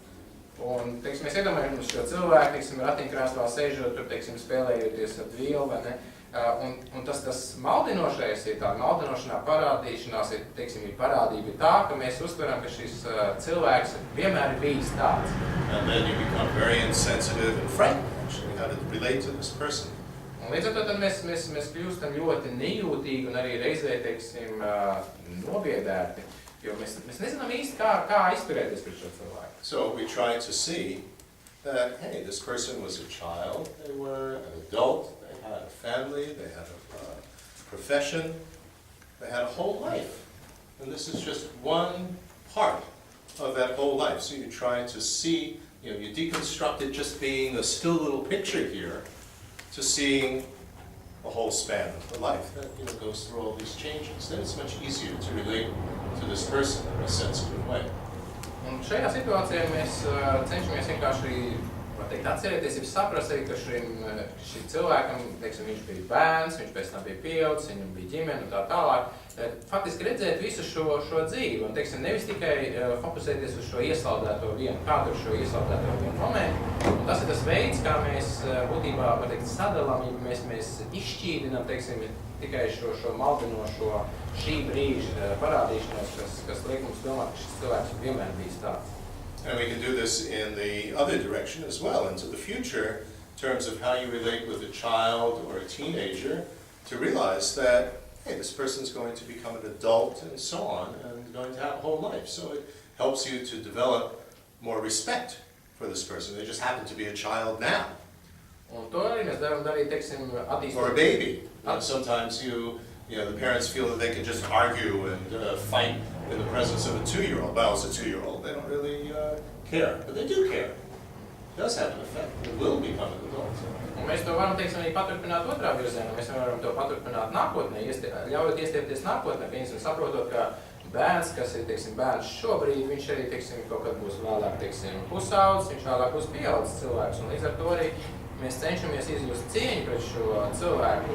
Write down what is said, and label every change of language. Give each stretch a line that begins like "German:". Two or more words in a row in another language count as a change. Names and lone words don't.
Latvian: Un, teiksim, mēs iedomājamies šo cilvēku, teiksim, ratiņkrēslā sēžot, tur, teiksim, spēlējoties ar dvielu, vai ne? Un tas maldinošais ir tā, maldinošanā parādīšanās ir, teiksim, ir parādība tā, ka mēs uztveram, ka šis cilvēks vienmēr ir bijis tāds.
English: And then you become very insensitive and frightened, actually, how to relate to this person.
Latvian: Un līdz ar to tad mēs kļūstam ļoti nejūtīgi un arī reizē, teiksim, nobiedēti, jo mēs nezinām īsti, kā izturēties pret šo cilvēku.
English: So we try to see that, hey, this person was a child, they were an adult, they had a family, they had a profession, they had a whole life. And this is just one part of that whole life. So you try to see, you know, you deconstruct it just being a still little picture here, to seeing the whole span of the life that, you know, goes through all these changes. Then it's much easier to relate to this person in a sensitive way.
Latvian: Un šajā situācijā mēs cenšamies vienkārši, var teikt, atcerēties, ja saprast arī, ka šim cilvēkam, teiksim, viņš bija bērns, viņš pēc tam bija pieaudzis, viņam bija ģimene un tā tālāk. Faktiski redzēt visu šo dzīvi un, teiksim, nevis tikai fokusēties uz šo iesaldēto vienu, kādu šo iesaldēto vienu momentu. Un tas ir tas veids, kā mēs būtībā, var teikt, sadalām, ja mēs izšķīdinām, teiksim, tikai šo maldinošo šī brīža parādīšanos, kas liek mums domāt, ka šis cilvēks vienmēr bijis tāds.
English: And we can do this in the other direction as well, into the future, in terms of how you relate with a child or a teenager, to realize that, hey, this person's going to become an adult and so on, and going to have a whole life. So it helps you to develop more respect for this person. They just happen to be a child now.
Latvian: Un to arī mēs darīt, teiksim, attīstīt.
English: Or a baby. Sometimes the parents feel that they can just argue and fight in the presence of a 2-year-old. Well, it's a 2-year-old. They don't really care, but they do care. It does have an effect. It will become an adult.
Latvian: Un mēs to varam, teiksim, arī paturpināt otrā virzienā. Mēs varam to paturpināt nākotnē, ļaujot iestiepties nākotnē, piemēram, saprotot, ka bērns, kas ir, teiksim, bērns šobrīd, viņš arī, teiksim, kaut kad būs vēlāk, teiksim, pusaudzis, viņš vēlāk būs pieaudzis cilvēks. Un līdz ar to arī mēs cenšamies izjust cieņu pret šo cilvēku.